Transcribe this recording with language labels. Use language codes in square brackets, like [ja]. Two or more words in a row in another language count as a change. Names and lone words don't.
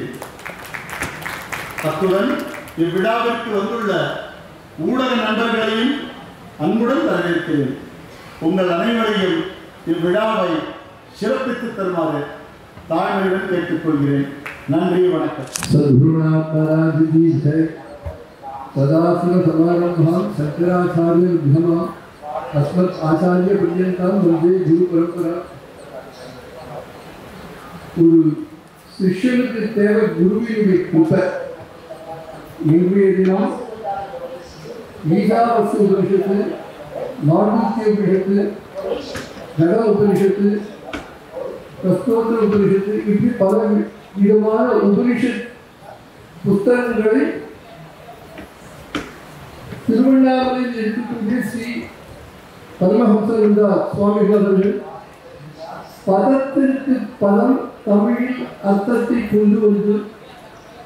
[ta] அத்துடன் இவ்விழாவிற்கு வந்துள்ள ஊடக நண்பர்களையும் அன்புடன் வரவேற்கிறேன். உங்கள் அனைவரையும் இவ்விழாவை சிறப்பித்து தருமாறு தாழ்மையுடன் கேட்டுக்கொள்கிறேன். நன்றி, வணக்கம். [sa] सदाशिव समारंभां शंकराचार्य विधमा अस्मत् आचार्य पर्यंतां वंदे गुरु परंपरा. [ta] ஒரு சிஷ்யனுக்கு தேவை குருவினுடைய கிருபை. இன்றைய தினம் ஈசாவாஸ்ய உபனிஷத்து, மாண்டூக்கிய உபனிஷத்து, ஜட உபனிஷத்து, பிரஸ்தோத்திர உபனிஷத்து, இப்படி பல விதமான உபனிஷத் புத்தகங்களை திருவண்ணாமலையில் இருக்கக்கூடிய ஸ்ரீ பரமஹம்ச சுவாமிகள் அவர்கள் பதத்திற்கு பதம் தமிழில் அர்த்தத்தை கொண்டு வந்து